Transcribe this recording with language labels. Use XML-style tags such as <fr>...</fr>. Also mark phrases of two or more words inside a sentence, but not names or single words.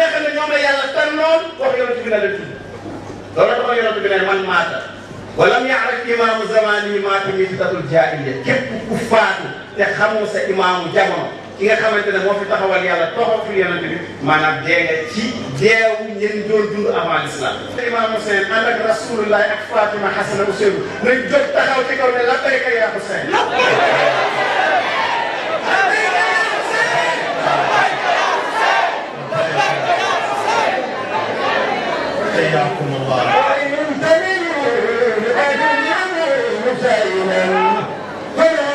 <wo>nga xam ne ñoom la yàlla tànnoon wax yonent bi na la tudd loolu dafa yonent bi ne</wo> <ar>من مات ولم يعرف إمام زمانه مات ميتة جاهلية</ar> <wo>képp ku faatu te xamoo sa imaamu jamono ki nga xamante ne moo fi taxawal yàlla toxal fi yonent bi maanaam dee nga ci deewu ñeen doon dund</wo> <fr>avant l'islam</fr> <wo>imam Hussein ànd ak rasulullah ak Fatima Hassan Ousseynou nañ jóg taxaw ci kaw ne</wo> <ar>لبيك يا حسين حياكم الله وإن تميلوا لأجل مسيلا فلا</ar>